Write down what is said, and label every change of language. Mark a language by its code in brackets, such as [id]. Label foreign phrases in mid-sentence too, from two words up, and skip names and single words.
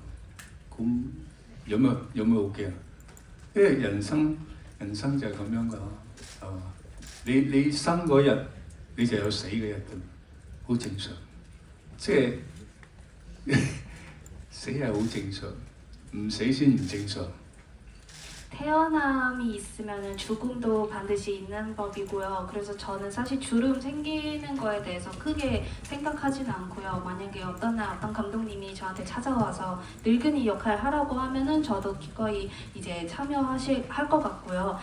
[yue] 咁有咩好驚？因為人生就係咁樣㗎啦，係嘛？你生嗰日你就有死嗰日㗎，好正常。即係死係好正常，唔死先唔正常。 [ko] 태어남이 있으면 죽음도 반드시 있는 법이고요. 그래서 저는 사실 주름 생기는 거에 대해서 크게 생각하지는 않고요. 만약에 어떤 날 어떤 감독님이 저한테 찾아와서 늙은이 역할 하라고 하면은 저도 기꺼이 이제 할 것 같고요.